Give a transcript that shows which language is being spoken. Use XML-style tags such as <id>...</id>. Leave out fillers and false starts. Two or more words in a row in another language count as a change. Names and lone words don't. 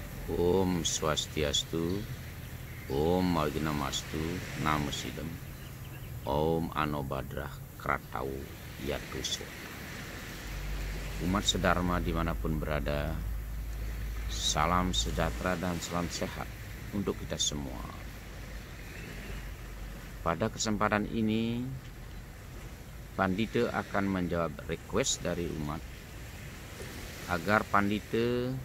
<sa>Om Swastiastu, Om Magnamastu, Namo Sidam, Om Anobadrah Kratau Yatuswa.</sa> <id>Umat sedharma dimanapun berada, salam sejahtera dan salam sehat untuk kita semua. Pada kesempatan ini, Pandita akan menjawab request dari umat agar Pandita</id>